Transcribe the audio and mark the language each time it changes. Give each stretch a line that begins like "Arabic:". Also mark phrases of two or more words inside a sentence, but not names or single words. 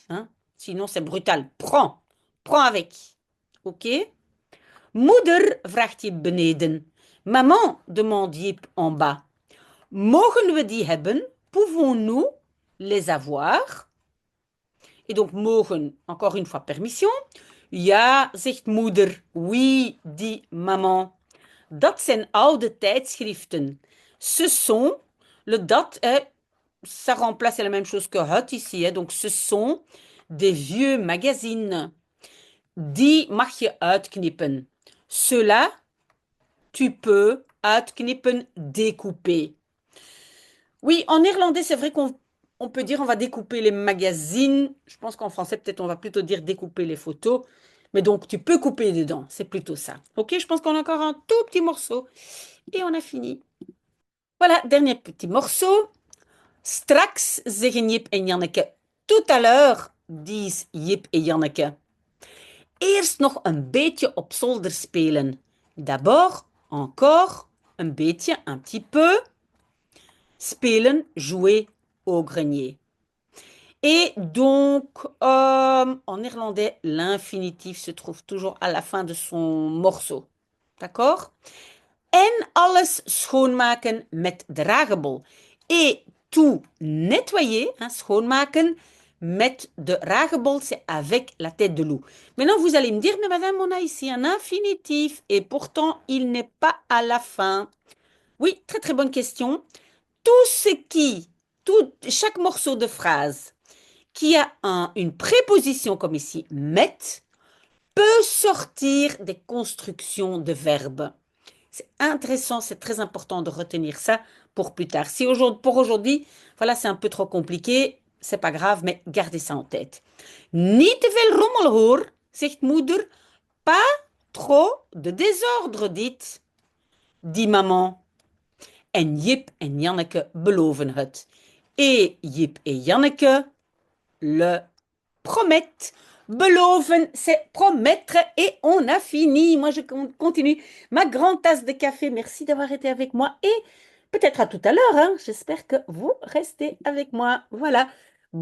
French: Hein. Sinon, c'est brutal. Prends. Prends avec. OK?
Dutch: Moeder, vraagt Jip beneden.
French: Maman, demande Jip en bas.
Dutch: Mogen we die hebben?
French: Pouvons-nous les avoir? Et donc, mogen, encore une fois, permission.
Dutch: Ja, zegt moeder.
French: Oui, dit maman.
Dutch: Dat zijn oude tijdschriften.
French: Ce sont, le dat, ça remplace la même chose que het ici. Donc, ce sont des vieux magazines.
Dutch: Die mag je uitknippen.
French: Cela, tu peux uitknippen, découper. Oui, en néerlandais, c'est vrai qu'on peut dire on va découper les magazines. Je pense qu'en français, peut-être on va plutôt dire découper les photos. Mais donc, tu peux couper dedans. C'est plutôt ça. OK, je pense qu'on a encore un tout petit morceau. Et on a fini. Voilà, dernier petit morceau.
Dutch: Straks, zeggen Jip en Janneke.
French: Tout à l'heure, disent Jip et Janneke.
Dutch: Eerst nog een beetje op zolder spelen.
French: D'abord, encore, un beetje, un petit peu. Spelen, jouer au grenier. Et donc, en néerlandais, l'infinitif se trouve toujours à la fin de son morceau. D'accord?
Dutch: En alles schoonmaken met dragebol.
French: Et tout nettoyer, hein,
Dutch: schoonmaken, met de dragebol,
French: c'est avec la tête de loup. Maintenant, vous allez me dire, mais madame, on a ici un infinitif et pourtant, il n'est pas à la fin. Oui, très très bonne question. Tout ce qui, chaque morceau de phrase qui a une préposition comme ici, met, peut sortir des constructions de verbes. C'est intéressant, c'est très important de retenir ça pour plus tard. Si pour aujourd'hui, voilà, c'est un peu trop compliqué, c'est pas grave, mais gardez ça en tête.
Dutch: Niet te veel rommel hoor, zegt moeder.
French: Pas trop de désordre, dit maman.
Dutch: En Jip en Janneke beloven het.
French: Et Jip et Janneke le promettent. Beloven, c'est promettre et on a fini. Moi, je continue ma grande tasse de café. Merci d'avoir été avec moi et peut-être à tout à l'heure. Hein. J'espère que vous restez avec moi.